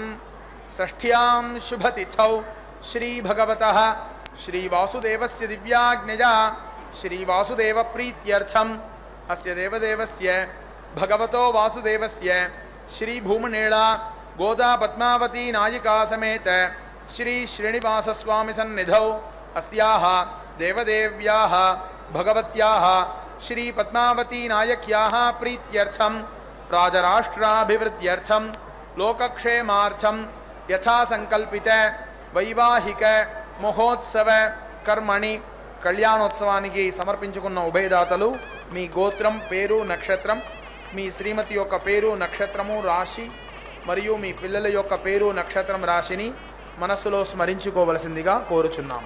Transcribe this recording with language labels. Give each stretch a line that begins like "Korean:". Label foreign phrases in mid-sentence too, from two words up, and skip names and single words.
Sanskrit: षष्ठ्यां शुभतिथौ श्री भगवतः श्री वासुदेवस्य दिव्याज्ञया श्री वासुदेव प्रीत्यर्थम् अस्य देवदेवस्य भगवतो वासुदेवस्य श्री भूमनेळा गोदा पद्मावती नायिका समेत श्री श्रीनिवास स्वामी सन्निधौ अस्याः देवदेव्याः भगवत्याः श्री पद्मावती नायक्याः प्रीत्यर्थम् राजराष्ट्राभिवृद्ध्यर्थं लोकक्षेमार्थं यथा संकल्पित वैवाहिक महोत्सव कर्मणि
Telugu: కళ్యాణోత్సవానికి సమర్పించుకున్న ఉభయదాతలు మీ గోత్రం పేరు నక్షత్రం మీ శ్రీమతి యొక్క పేరు నక్షత్రము రాశి మరియు మీ పిల్లల యొక్క పేరు నక్షత్రం రాశిని మనస్సులో స్మరించుకోవలసిందిగా కోరుచున్నాము.